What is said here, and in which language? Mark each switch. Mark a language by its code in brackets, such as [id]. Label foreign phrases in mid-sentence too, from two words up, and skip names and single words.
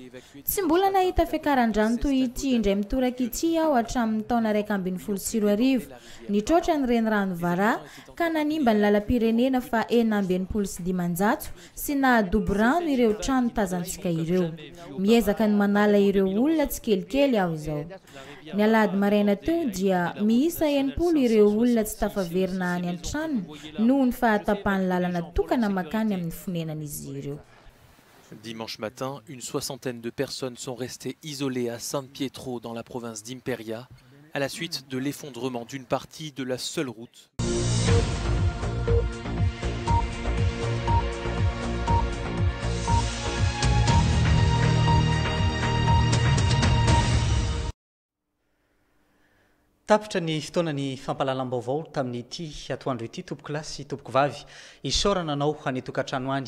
[mg] Tsy mbola nahita fiakaran-drano toy ity indray mitoraka ity aho hatramin'ny taona 2024 nitroatra ny renirano Vara ka nanimba ny lalam-pirenena fa 975 sy nahadobo rano ireo trano tazantsika ireo. Miezaka ny manala ireo olona tsy kelikely aho izao. Ny alahady maraina teo dia miisa 80 ireo olona tsy tafaverina any an-tranony noho ny fahatapahany lalana tokana makany amin'ny fonenan'izy ireo. [fr] Dimanche matin, une 60aine de personnes sont restées isolées à San Pietro dans la province d'Imperia à la suite de l'effondrement d'une partie de la seule route. [mg] Tapitra ny fotoana ny fampalalam-baovao tamin'ity atoandro ity tompoko lahy sy tompoko vavy isaorana anao hanetokantrano any